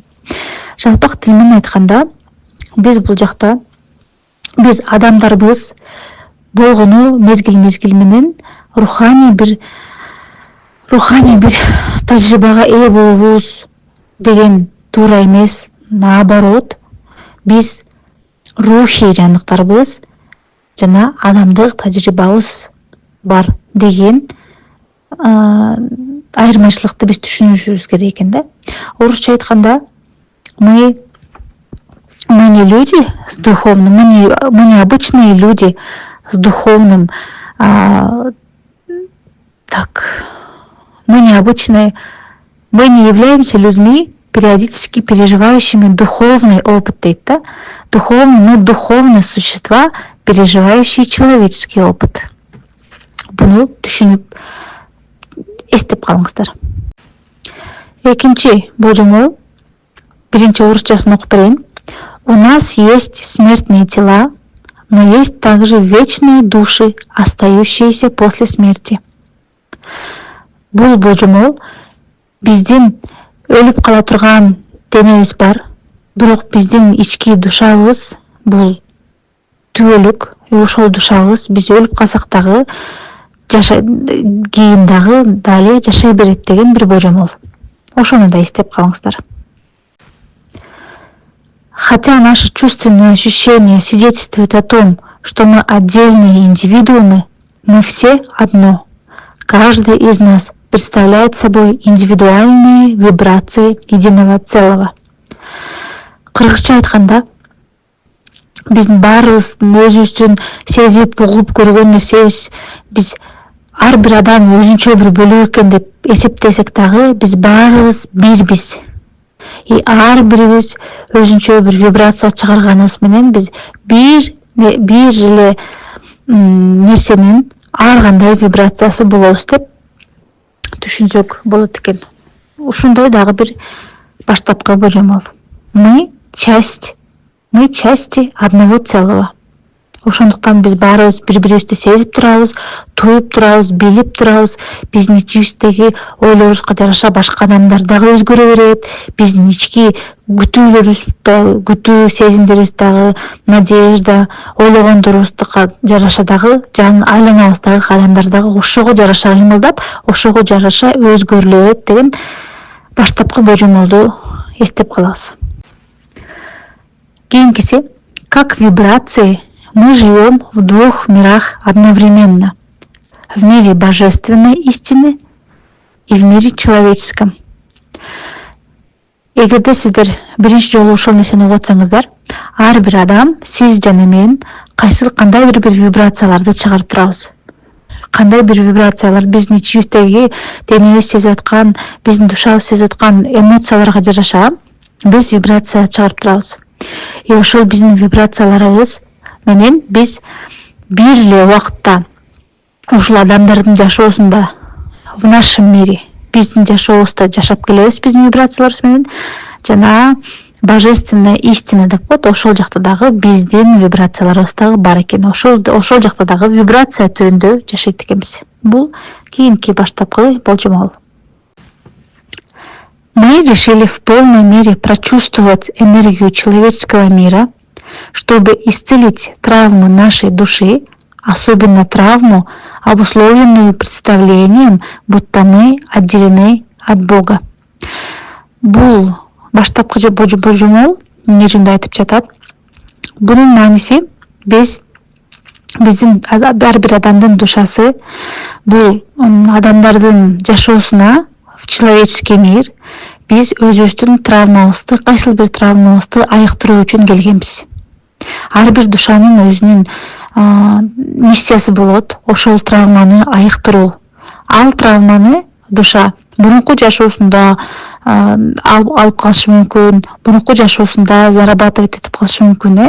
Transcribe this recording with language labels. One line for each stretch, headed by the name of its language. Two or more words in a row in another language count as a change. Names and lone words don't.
Kyrgyz: Жалпак тил менен айтканда, биз бул жакта биз адамдарбыз болгону мезгил менен руханий бир тажрыйбага ээ болобуз деген туура эмес. Наоборот, биз рухий жандыктарбыз жана адамдык тажрыйбабыз бар деген айырмачылыкты биз түшүнүшүбүз керек экен да. Орусча айтканда,
Russian: мы не люди с духовным, мы не обычные люди с духовным, мы не являемся людьми, периодически переживающими духовный опыт, да? Мы духовные существа, переживающие человеческий опыт.
Kyrgyz: Буну түшүнүп эстеп калыңыздар. Экинчи божомол, биринчи орусчасын окуп берейин.
Russian: У нас есть смертные тела, но есть также вечные души, остающиеся после смерти.
Kyrgyz: Бул божомол биздин өлүп кала турган денебиз бар, бирок биздин ички душабыз бул түбөлүк. Ошол душабыз биз өлүп калсак дагы кийин дагы далее жашай берет деген бир божомол. Ошону да эстеп калыңыздар.
Russian: Хотя наши чувственные ощущения свидетельствуют о том, что мы отдельные индивидуумы, мы все одно. Каждый из нас представляет собой индивидуальные вибрации единого целого.
Kyrgyz: Кыргызча айтканда, биздин баарыбыздын өзүбүздүн сезип, угуп көргөн нерсебиз, биз ар бир адам өзүнчө бир бөлүк экен деп эсептесек дагы, биз баарыбыз бирбиз. И ар бирибиз өзүнчө бир вибрация чыгарганыбыз менен биз бир эле нерсенин ар кандай вибрациясы болобуз деп түшүнсөк болот экен. Ушундай дагы бир баштапкы божомол.
Russian: Мы части одного целого.
Kyrgyz: Ошондуктан биз баарыбыз бири-бирибизди сезип турабыз, туюп турабыз, билип турабыз. Биздин ичибиздеги ойлорубузга жараша башка адамдар дагы өзгөрө берет. Биздин ички күтүү сезимдерибиз дагы, надежда, ойлогондорубузга жараша дагы айланабыздагы адамдар дагы ошого жараша кыймылдап, ошого жараша өзгөрүлөт деген баштапкы божомолду эстеп калабыз. Кийинкиси,
Russian: как вибрации мы живем в двух мирах одновременно. В мире божественной истины и в мире человеческом.
Kyrgyz: Эгерде сиздер биринчи жолу ошол нерсени угуп атсаңыздар, ар бир адам, сиз жана мен кандай бир вибрацияларды чыгарып турабыз. Кандай бир вибрациялар биздин ичибиздеги денебиз сезип аткан, биздин душабыз сезип аткан эмоцияларга жараша биз вибрация чыгарып турабыз. И ошол биздин вибрацияларыбыз менен биз бир эле убакытта ушул адамдардын жашоосунда,
Russian: в нашем мире,
Kyrgyz: биздин жашообузда жашап келебиз биздин вибрацияларыбыз менен, жана
Russian: божественная истина
Kyrgyz: деп коет, ошол жакта дагы биздин вибрацияларыбыз дагы бар экен. Ошол жакта дагы вибрация түрүндө жашайт экенбиз. Бул кийинки баштапкы болжомол.
Russian: Мы решили в полной мере прочувствовать энергию человеческого мира, чтобы исцелить травмы нашей души, особенно травму, обусловленную представлением, будто мы отделены от Бога.
Kyrgyz: Бул баштапкы божомол эмне жөнүндө айтып жатат? Бунун мааниси биздин ар бир адамдын душасы бул адамдардын жашоосуна,
Russian: в человеческий мир
Kyrgyz: биз өзүбүздүн травмабызды, кайсыл бир травмабызды айыктыруу үчүн келгенбиз. Ар бир душанын өзүнүн миссиясы болот, ошол травманы айыктыруу. Ал травманы душа мурунку жашоосунда алып калышы мүмкүн, мурунку жашоосунда зарабатывать этип калышы мүмкүн.